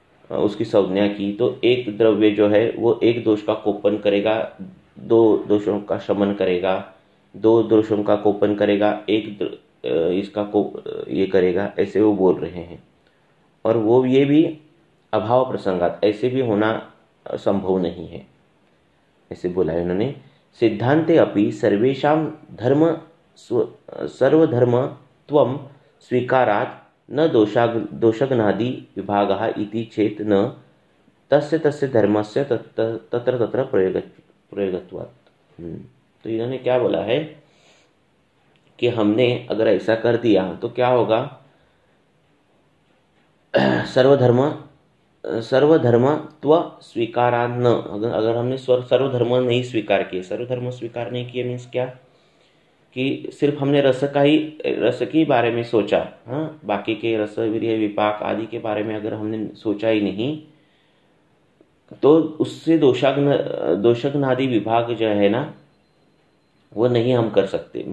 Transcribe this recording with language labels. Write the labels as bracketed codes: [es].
[hi] उसकी संज्ञा की, तो एक द्रव्य जो है वो एक दोष का कोपन करेगा, दो दोषों का शमन करेगा, दो दोषों का कोपन करेगा, इसका ये करेगा, ऐसे वो बोल रहे हैं। और वो ये भी अभाव प्रसंगात, ऐसे भी होना संभव नहीं है, ऐसे बोला है उन्होंने। [sa] सिद्धांते अपि सर्वेषां धर्म सर्वधर्मत्वं स्वीकारात् न दोषगणादि विभागः इति चेत् न तस्य तस्य धर्मस्य तत्र तत्र प्रयोगत्वात्। [hi] तो इन्होंने क्या बोला है कि हमने अगर ऐसा कर दिया तो क्या होगा, [sa] सर्वधर्मत्व स्वीकारान्न, [hi] अगर हमने सर्वधर्म नहीं स्वीकार किए, सर्वधर्म स्वीकार नहीं किए मीन्स क्या, कि सिर्फ हमने रस की बारे में सोचा, हाँ, बाकी के रस वीर्य विपाक आदि के बारे में अगर हमने सोचा ही नहीं, तो उससे दोषग्नादि विभाग जो है ना वो नहीं हम कर सकते।